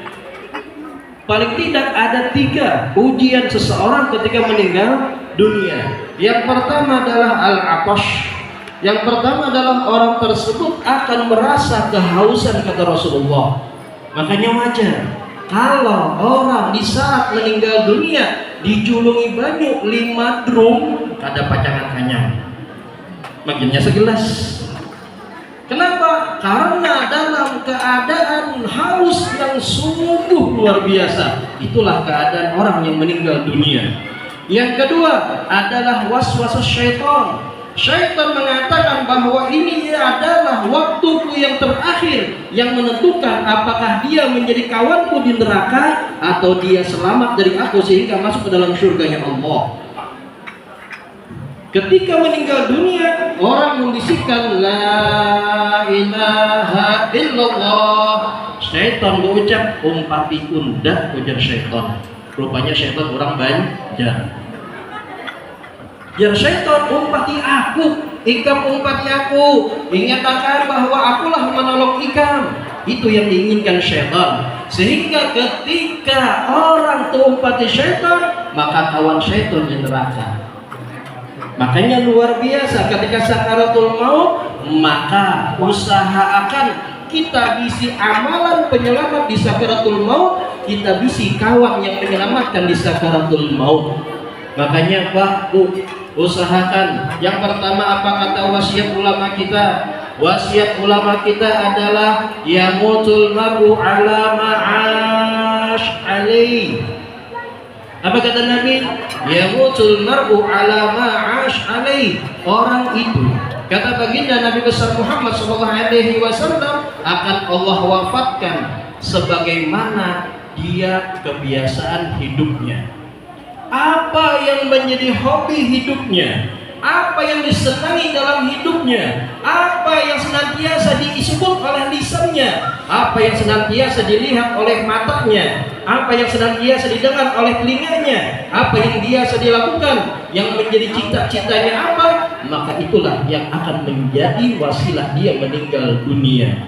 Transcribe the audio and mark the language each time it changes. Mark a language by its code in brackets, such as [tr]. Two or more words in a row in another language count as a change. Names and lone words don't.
[id] Paling tidak ada 3 ujian seseorang ketika meninggal dunia. Yang pertama adalah al-atash. Yang pertama adalah orang tersebut akan merasa kehausan kata Rasulullah. [bjn] Makanya wajar kalau orang di saat saat meninggal dunia dijulungi banyu 5 drum kada pacangan kanyang makinnya segelas. [id] Kenapa? Karena dalam keadaan haus yang sungguh luar biasa. Itulah keadaan orang yang meninggal dunia. Yang kedua adalah waswas syaitan. Syaitan mengatakan bahwa ini adalah waktuku yang terakhir yang menentukan apakah dia menjadi kawanku di neraka atau dia selamat dari aku sehingga masuk ke dalam surganya Allah. Ketika meninggal dunia, orang membisikkan [ar] لا إله إلا الله. [bjn] Syaitan berucap umpati undah, ujar syaitan. Rupanya syaitan orang Banjar. Jar syaitan umpati aku, ikam umpati aku. [id] Ingatkan bahwa akulah menolong ikam. Itu yang diinginkan syaitan. Sehingga ketika orang tumpati syaitan, maka kawan syaitan di neraka. Makanya luar biasa ketika sakaratul maut, maka usahakan kita bisi amalan penyelamat di sakaratul maut, kita bisi kawan yang menyelamatkan di sakaratul maut. Makanya waktu usahakan. Yang pertama apa kata wasiat ulama kita? Wasiat ulama kita adalah [ar] يموت المرء على ما عاش عليه. [id] Apa kata Nabi? [ar] يموت المرء على ما عاش عليه. [id] Orang itu, kata baginda Nabi besar Muhammad SAW, akan Allah wafatkan sebagaimana dia kebiasaan hidupnya. Apa yang menjadi hobi hidupnya, apa yang disenangi dalam hidupnya, apa yang senantiasa disebut oleh lisannya, apa yang senantiasa dilihat oleh matanya, apa yang senantiasa didengar oleh telinganya, apa yang biasa dilakukan, yang menjadi cita-citanya apa, maka itulah yang akan menjadi wasilah dia meninggal dunia.